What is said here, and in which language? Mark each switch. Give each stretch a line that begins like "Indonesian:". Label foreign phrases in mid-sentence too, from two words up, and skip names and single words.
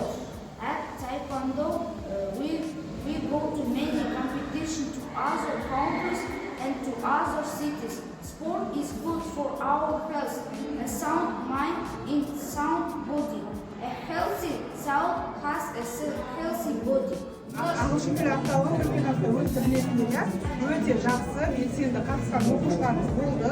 English: At Taekwondo, we go to many competitions to other countries and to other cities. Sport is good for our health. A sound mind in sound body. A healthy soul has a healthy body.
Kazakh: Ағылшын тілі апталығы өткен апта өтті білесіңдер, өте жақсы, белсенді қатысқан оқушыларымыз болды.